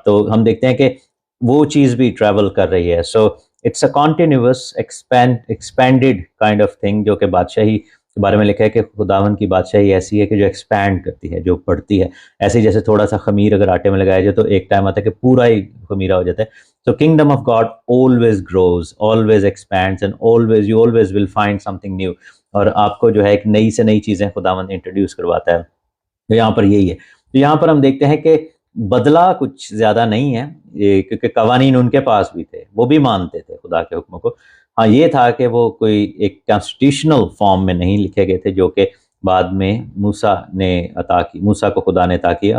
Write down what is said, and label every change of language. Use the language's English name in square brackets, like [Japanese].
[Urdu] تو ہم دیکھتے ہیں کہ وہ چیز بھی ٹریول کر رہی ہے. [English] so it's a continuous expanded kind of thing, [Urdu] جو کہ بادشاہی کے بارے میں لکھا ہے کہ خداوند کی بادشاہی ایسی ہے کہ جو ایکسپینڈ کرتی ہے، جو بڑھتی ہے. ایسے جیسے تھوڑا سا خمیر اگر آٹے میں لگایا جائے تو ایک ٹائم آتا ہے کہ پورا ہی خمیرہ ہو جاتا ہے. [English] So kingdom of God always grows, always expands, and you always will find something new. [Urdu] اور آپ کو جو ہے ایک نئی سے نئی چیزیں خداوند انٹروڈیوس کرواتا ہے. تو یہاں پر یہی ہے. تو یہاں پر ہم دیکھتے ہیں کہ بدلہ کچھ زیادہ نہیں ہے، کیونکہ قوانین ان کے پاس بھی تھے، وہ بھی مانتے تھے خدا کے حکموں کو. ہاں یہ تھا کہ وہ کوئی ایک کانسٹیٹیوشنل فارم میں نہیں لکھے گئے تھے، جو کہ بعد میں موسیٰ نے عطا کی، موسیٰ کو خدا نے عطا کیا.